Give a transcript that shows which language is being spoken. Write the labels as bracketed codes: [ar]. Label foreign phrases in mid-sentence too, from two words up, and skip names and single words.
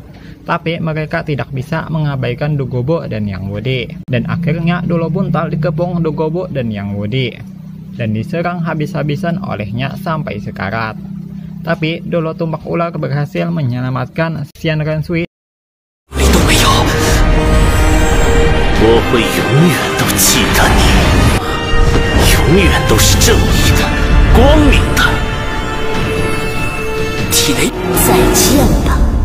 [id] Tapi mereka tidak bisa mengabaikan Dogobo dan Yang Wudi. Dan akhirnya dolo buntal dikepung Dogobo dan Yang Wudi. Dan diserang habis-habisan olehnya sampai sekarat. Tapi dolo tumbak ular berhasil menyelamatkan Xian Rensui. [zh] 我会永远都记得你，永远都是正义的、光明的。体内，再见吧。